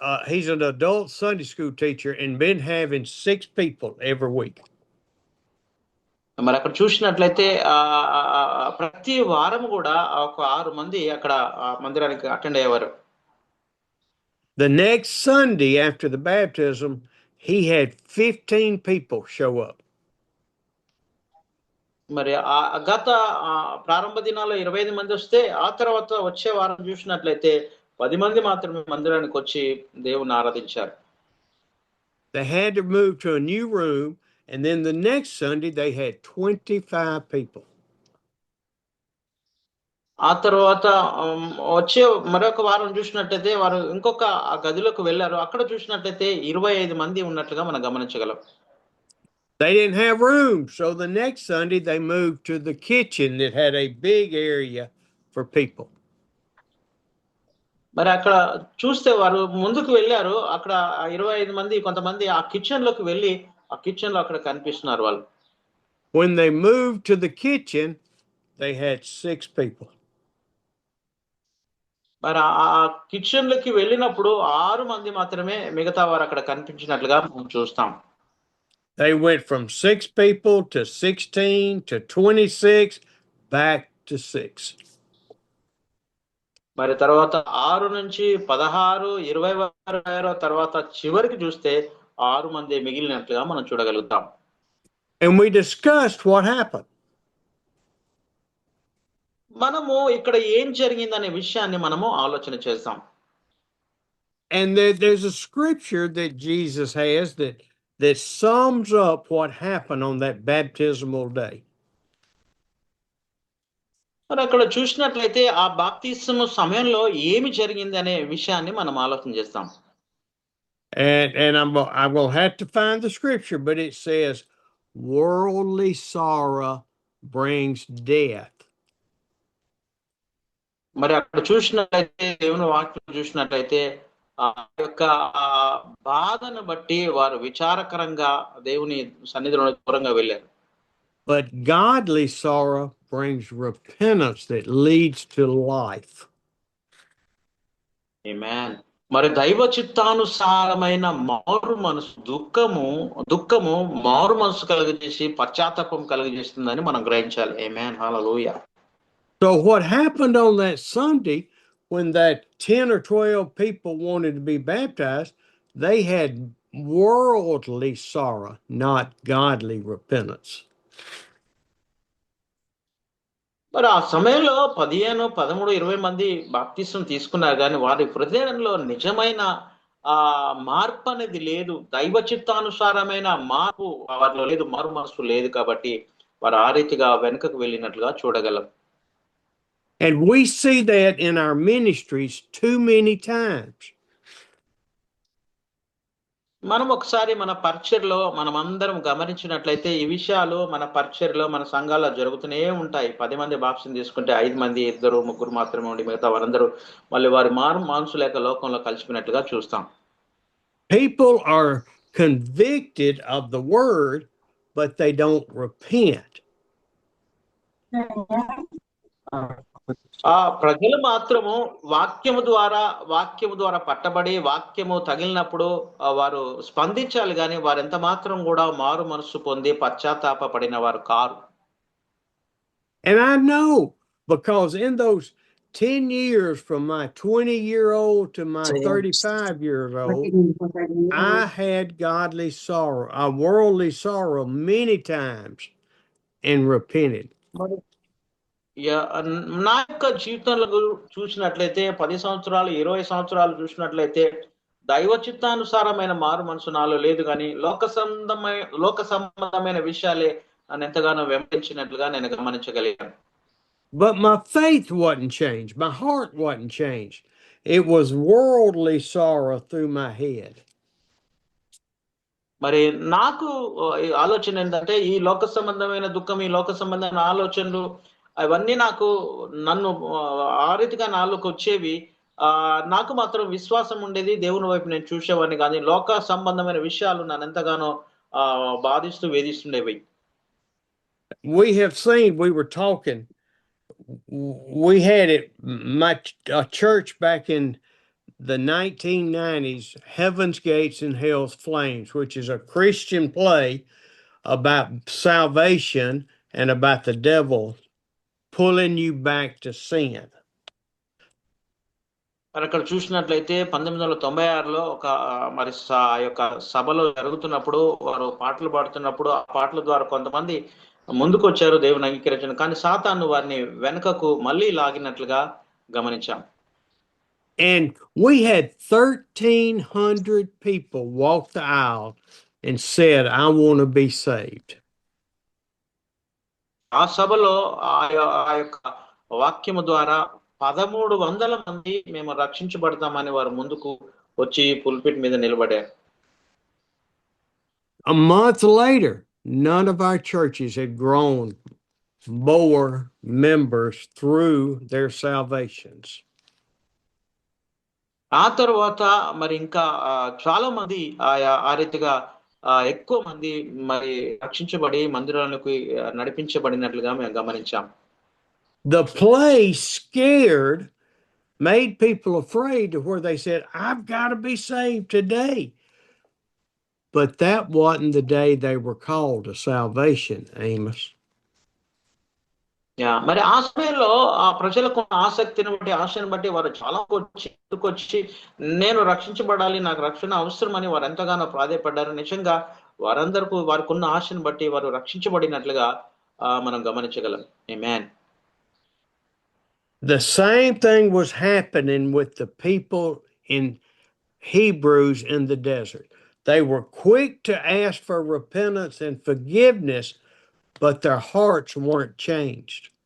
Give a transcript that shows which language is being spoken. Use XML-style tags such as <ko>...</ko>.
<en>He's an adult Sunday school teacher and been having 6 people every week.</en> <te>మరి అక్కడ చూసినట్లయితే ప్రతి వారం కూడా ఒక 6 మంది అక్కడ మందిరానికి అటెండ్ అయ్యేవారు.</te> <en>The next Sunday after the baptism, he had 15 people show up.</en> <te>మరి గత ప్రారంభ దినాల్లో 25 మంది వస్తే ఆ తర్వాత వచ్చే వారం చూసినట్లయితే 10 మంది మాత్రమే మందిరానికి వచ్చి దేవుని ఆరాధించారు.</te> <en>They had to move to a new room, and then the next Sunday they had 25 people.</en> <te>ఆ తర్వాత వచ్చే మరొక వారం చూసినట్లయితే వారు ఇంకొక గదిలోకి వెళ్ళారు. అక్కడ చూసినట్లయితే 25 మంది ఉన్నట్లుగా మనం గమనించగలం.</te> <en>They didn't have room, so the next Sunday they moved to the kitchen that had a big area for people.</en> <te>మరి అక్కడ చూస్తే వారు ముందుకు వెళ్ళారు. అక్కడ 25 మంది కొంతమంది ఆ కిచెన్ లోకి వెళ్ళి ఆ కిచెన్ లో అక్కడ కనిపిస్తున్నారు వాళ్ళు.</te> <en>When they moved to the kitchen, they had 6 people.</en> <te>మరి ఆ కిచెన్ లోకి వెళ్ళినప్పుడు 6 మంది మాత్రమే మిగతా వారు అక్కడ కనిపించినట్లుగా మనం చూస్తాం.</te> <en>They went from 6 people to 16 to 26 back to 6.</en> <te>మరి తర్వాత 6 నుంచి 16, 20 వరకు తర్వాత చివరికి చూస్తే 6 మంది మిగిలినట్లుగా మనం చూడగలుగుతాం.</te> <en>And we discussed what happened.</en> <te>మనము ఇక్కడ ఏం జరిగిందనే విషయాన్ని మనము ఆలోచన చేస్తాం.</te> <en>And there's a scripture that Jesus has that sums up what happened on that baptismal day.</en> <te>మరి అక్కడ చూసినట్లయితే ఆ బాప్తిస్మ సమయంలో ఏమి జరిగింది అనే విషయాన్ని మనం ఆలోచన చేస్తాం.</te> <en>And I will have to find the scripture, but it says worldly sorrow brings death.</en> <te>మరి అక్కడ చూసినట్లయితే దేవుని వాక్యం చూసినట్లయితే ఆ యొక్క బాధను బట్టి వారు విచారకరంగా దేవుని సన్నిధిలో దూరంగా వెళ్ళారు.</te> <en>But godly sorrow brings repentance that leads to life.</en> <te>ఆమేన్. మరి దైవ చిత్తానుసారమైన మారు మనసు దుఃఖము మారు మనసు కలుగజేసి పశ్చాత్తాపం కలుగజేస్తుందని మనం గ్రహించాలి. ఆమేన్. హల్లెలూయా.</te> <en>So what happened on that Sunday when that 10 or 12 people wanted to be baptized, they had worldly sorrow, not godly repentance.</en> <te>మరి ఆ సమయంలో 15, 13, 20 మంది బాప్తిసం తీసుకున్నారు కానీ వారి హృదయంలో నిజమైన మార్పు అనేది లేదు. దైవ చిత్తానుసారమైన మార్పు వారిలో లేదు. మారు మనసు లేదు కాబట్టి వారు ఆ రీతిగా వెనుకకు వెళ్ళినట్లుగా చూడగలం.</te> <en>And we see that in our ministries too many times.</en> <te>మనం ఒకసారి మన పరిచర్లో మనమందరం గమనించినట్లయితే ఈ విషయాలు మన పరిచర్లో మన సంఘాల్లో జరుగుతూనే ఉంటాయి. 10 మంది బాప్తిసం తీసుకుంటే 5 మంది, 2, 3 మాత్రమే ఉండి మిగతా వారందరూ మళ్ళీ వారి మారు మనసు లేక లోకంలో కలిసిపోయినట్లుగా చూస్తాం.</te> <en>People are convicted of the word, but they don't repent.</en> <te>ప్రజలు మాత్రము వాక్యము ద్వారా పట్టబడి వాక్యము తగిలినప్పుడు వారు స్పందించాలి గాని వారెంత మాత్రం కూడా మారు మనసు పొంది పశ్చాత్తాప పడిన వారు car.</te> <en>And I know, because in those 10 years from my 20-year-old to my 35-year-old, I had godly sorrow, a worldly sorrow many times, and repented.</en> <te>నా యొక్క జీవితంలో చూసినట్లయితే 10 సంవత్సరాలు 20 సంవత్సరాలు చూసినట్లయితే దైవ చిత్తానుసారమైన మారు మనసు నాలో లేదు కానీ లోక సంబంధమైన విషయాలే నన్ను ఎంతగానో వెంబడించినట్లుగా నేను గమనించగలిగాను.</te> <en>But my faith wasn't changed. My heart wasn't changed. It was worldly sorrow through my head.</en> <te>మరి నాకు ఆలోచన ఏంటంటే ఈ లోక సంబంధమైన దుఃఖం, ఈ లోక సంబంధమైన ఆలోచనలు అవన్నీ నన్ను ఆ రీతిగా నాలోకి వచ్చేవి. నాకు మాత్రం విశ్వాసం ఉండేది. దేవుని వైపు నేను చూసేవాడిని కానీ లోక సంబంధమైన విషయాలు నన్ను ఎంతగానో బాధిస్తూ వేధిస్తుండేవి.</te> <en>We have seen, we were talking, we had a church back in the 1990s, Heaven's Gates and Hell's Flames, which is a Christian play about salvation and about the devil pulling you back to sin.</en> <te>మరి అక్కడ చూసినట్లయితే 1996లో ఒక మరి యొక్క సభలో జరుగుతున్నప్పుడు వారు పాటలు పాడుతున్నప్పుడు ఆ పాటల ద్వారా కొంతమంది ముందుకు వచ్చారు దేవుని అంగీకరించడం, కానీ సాతాను వారిని వెనుకకు మళ్ళీ లాగినట్లుగా గమనించాం.</te> <en>And we had 1,300 people walk the aisle and said, I want to be saved.</en> <te>ఆ సభలో ఆ యొక్క వాక్యము ద్వారా 1,300 మంది మేము రక్షించబడతామని వారు ముందుకు వచ్చి పుల్పిట్ మీద నిలబడారు.</te> <en>A month later, none of our churches had grown more members through their salvations.</en> <te>ఆ తర్వాత మరి ఇంకా చాలా మంది ఆ రీతిగా ఎక్కువ మంది మరి రక్షించబడి మందిరాలకు నడిపించబడినట్లుగా మేము గమనించాం.</te> <en>The play scared, made people afraid to where they said, I've got to be saved today. But that wasn't the day they were called to salvation, Amos.</en> <te>మరి ఆ సమయంలో ఆ ప్రజలకు ఆసక్తిని బట్టి ఆశను బట్టి వారు చాలా వచ్చి నేను రక్షించబడాలి, నాకు రక్షణ అవసరమని వారు ఎంతగానో ప్రాధేయపడ్డారు. నిజంగా వారందరికీ వారికి ఉన్న ఆశను బట్టి వారు రక్షించబడినట్లుగా మనం గమనించగలం. ఆమేన్.</te> <en>The same thing was happening with the people in Hebrews in the desert. They were quick to ask for repentance and forgiveness, but their hearts weren't changed.</en>